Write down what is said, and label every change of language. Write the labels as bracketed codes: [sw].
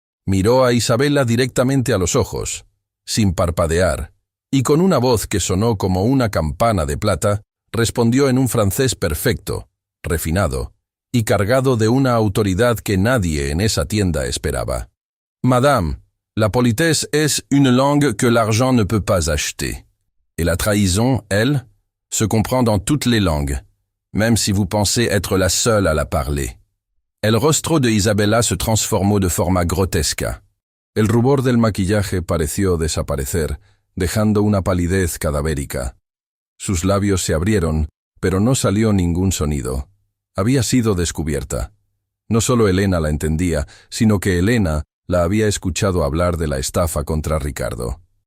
[es] Miró a Isabela directamente a los ojos, sin parpadear, y con una voz que sonó como una campana de plata, respondió en un francés perfecto, refinado, y cargado de una autoridad que nadie en esa tienda esperaba. [fr] «Madame, la politesse est une langue que l'argent ne peut pas acheter. Et la trahison, elle, se comprend dans toutes les langues, même si vous pensez être la seule à la parler. [es] El rostro de Isabela se transformó de forma grotesca. El rubor del maquillaje pareció desaparecer, dejando una palidez cadavérica. Sus labios se abrieron, pero no salió ningún sonido. Había sido descubierta. No solo Elena la entendía, sino que Elena la había escuchado hablar de la estafa contra Ricardo.